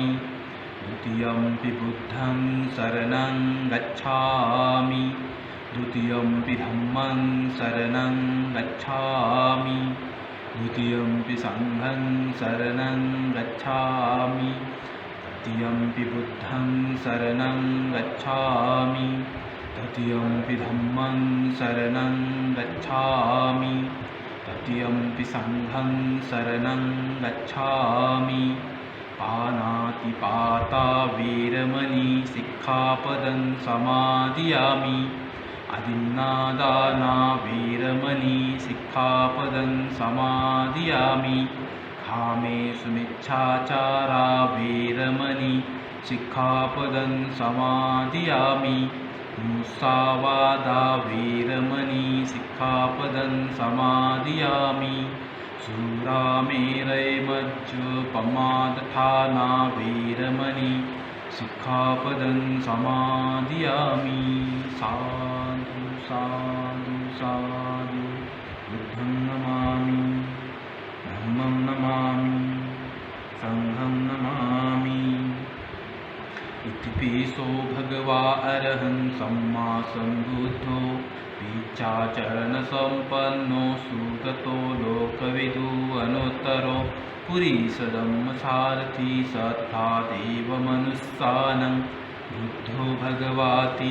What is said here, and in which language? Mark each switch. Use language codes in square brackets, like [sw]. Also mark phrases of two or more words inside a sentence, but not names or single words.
[pi] द्वितीयंपि बुद्धं शरणं गच्छामि, द्वितीयंपि धम्मं शरणं गच्छामि, द्वितीयंपि संघं शरणं गच्छामि, तृतीयंपि बुद्धं शरणं गच्छामि, तृतीयंपि धम्मं शरणं गच्छामि, तृतीयंपि संघं शरणं गच्छामि। पानातिपाता वीरमणि सिक्खापदं समादियामि। आदिन्नादाना वीरमणि सिक्खापदं समादियामि। कामेषु मिच्छाचारा वीरमणि सिक्खापदं समादियामि। मुसावादा वीरमणि सिक्खापदं समादियामि। शूरामेरयमज्जुपमादठाना वीरमणि सिक्खापदं समादियामि। साधु साधु साधु। बुद्धं नमामि, धम्मं नमामि, संघं नमामि। इतिपिसो भगवा अरहं सम्मा सम्बुद्धो विचाचरणसम्पन्नो सुगतो लोकविदु अनुत्तरो पुरीसधम्मसारथी सत्तादेवमनुस्सानं बुद्धो भगवाति।